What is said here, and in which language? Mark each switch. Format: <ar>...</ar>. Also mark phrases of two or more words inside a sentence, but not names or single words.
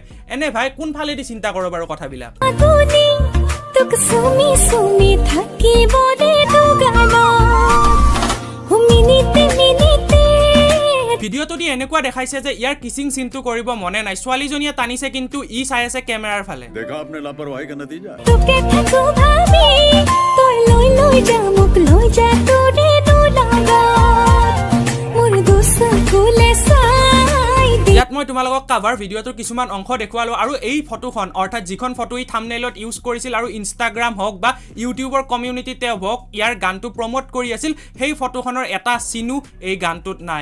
<as>এনে ভাই কোনফালেদি চিন্তা কৰোঁ বাৰু কথাবিলাক। ভিডিওটো দি এনেকুৱা দেখাইছে যে ইয়াৰ</as> <en>kissing sceneটো</en> <as>কৰিব মনে নাই, ছোৱালীজনীয়ে টানিছে কিন্তু ই চাই আছে কেমেৰাৰ ফালে।</as> <hi>देखा आपने लापरवाही का नतीजा।</hi> <as>ইয়াত মই তোমালোকক</as> <en>cover videoটোৰ</en> <as>কিছুমান অংশ দেখুৱালো, আৰু এই ফটোখন অৰ্থাৎ যিখন ফটো ই থাম্বনেইলত ইউজ কৰিছিল আৰু ইনষ্টাগ্ৰাম হওক বা ইউটিউবৰ কমিউনিটিতে হওক ইয়াৰ গানটো প্ৰমোট কৰি আছিল, সেই ফটোখনৰ এটা চিনো এই গানটোত নাই।</as>